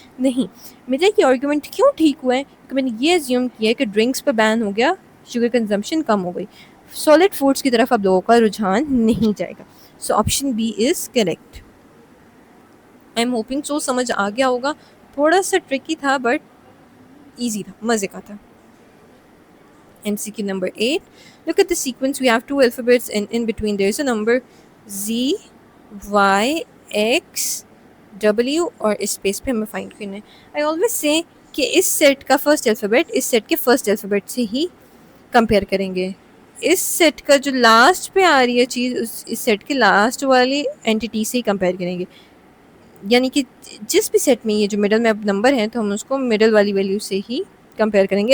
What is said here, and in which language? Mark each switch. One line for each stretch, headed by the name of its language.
Urdu: نہیں, میرا یہ آرگومنٹ کیوں ٹھیک ہوا ہے کہ میں نے یہ ایزیوم کیا ہے کہ ڈرنکس پہ بین ہو گیا, شوگر کنزمپشن کم ہو گئی, سالڈ فوڈس کی طرف اب لوگوں کا رجحان نہیں جائے گا.
English: So option B is correct. I am hoping so
Urdu: سمجھ آ گیا ہوگا. تھوڑا سا ٹرکی تھا بٹ ایزی تھا, مزے کا تھا.
English: MCQ number 8. Look at the sequence. We have two alphabets and in between there is a number Z, Y, X, W
Urdu: اور اسپیس پہ ہمیں فائنڈ کرنا ہے.
English: I always say
Urdu: کہ اس سیٹ کا فرسٹ الفابیٹ اس سیٹ کے فرسٹ الفابیٹ سے ہی compare کریں گے. اس سیٹ کا جو لاسٹ پہ آ رہی ہے چیز اس سیٹ کے لاسٹ والی اینٹیٹی سے ہی کمپیئر کریں گے. یعنی کہ جس بھی سیٹ میں یہ جو مڈل میں اب نمبر ہیں تو ہم اس کو مڈل والی ویلیو سے ہی کمپیئر کریں گے.